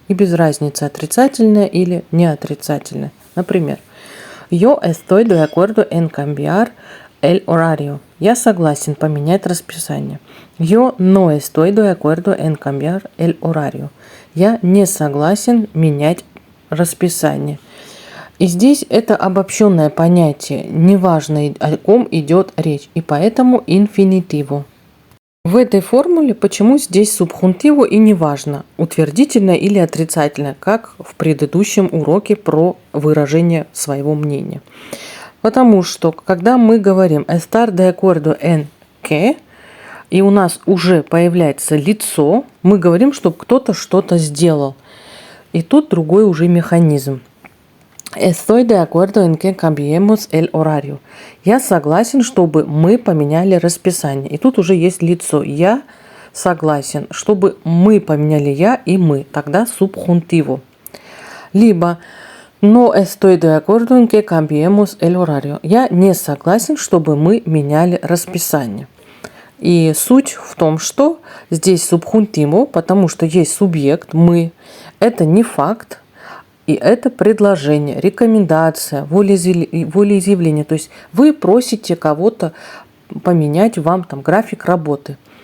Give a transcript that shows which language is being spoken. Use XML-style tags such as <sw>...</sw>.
<ru>И без разницы, отрицательная или неотрицательная.</ru> <es>Например, yo estoy de acuerdo en cambiar el horario.</es> <ru>Я согласен поменять расписание.</ru> <es>Yo no estoy de acuerdo en cambiar el horario.</es> <ru>Я не согласен менять расписание. И здесь это обобщенное понятие, неважно, о ком идет речь, и поэтому инфинитиву. В этой формуле почему здесь субхунтиву и неважно, утвердительное или отрицательное, как в предыдущем уроке про выражение своего мнения. Потому что, когда мы говорим</ru> <es>estar de acuerdo en que,</es> <ru>и у нас уже появляется лицо, мы говорим, чтобы кто-то что-то сделал. И тут другой уже механизм.</ru> <es>Estoy de acuerdo en que cambiemos el horario.</es> <ru>Я согласен, чтобы мы поменяли расписание. И тут уже есть лицо. Я согласен, чтобы мы поменяли я и мы. Тогда subjuntivo.</ru> <es>Либо no estoy de acuerdo en que cambiemos el horario.</es> <ru>Я не согласен, чтобы мы меняли расписание. И суть в том, что здесь subjuntivo, потому что есть субъект, мы. Это не факт, и это предложение, рекомендация, волеизъявление. То есть вы просите кого-то поменять вам там график работы.</ru>